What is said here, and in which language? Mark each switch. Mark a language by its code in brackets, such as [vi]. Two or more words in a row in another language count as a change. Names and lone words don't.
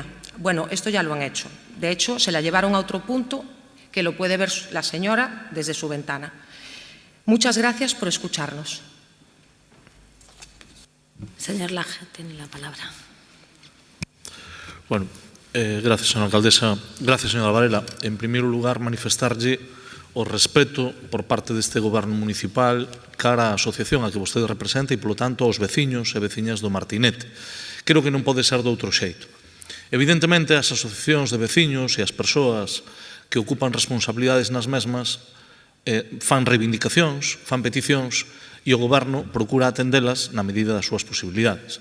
[es] Bueno, esto ya lo han hecho. De hecho, se la llevaron a otro punto que lo puede ver la señora desde su ventana. Muchas gracias por escucharnos. Señor Laje, tiene la palabra. Bueno, gracias, señora alcaldesa. Gracias, señora Varela. [gl] En primeiro lugar, manifestarlle o respeto por parte deste goberno municipal cara á asociación a que vostede representa e, polo tanto, aos veciños e veciñas do Martinete. Creo que non pode ser de outro xeito. Evidentemente, as asociacións de veciños e as persoas que ocupan responsabilidades nas mesmas fan reivindicacións, fan peticións e o goberno procura atendelas na medida das súas posibilidades.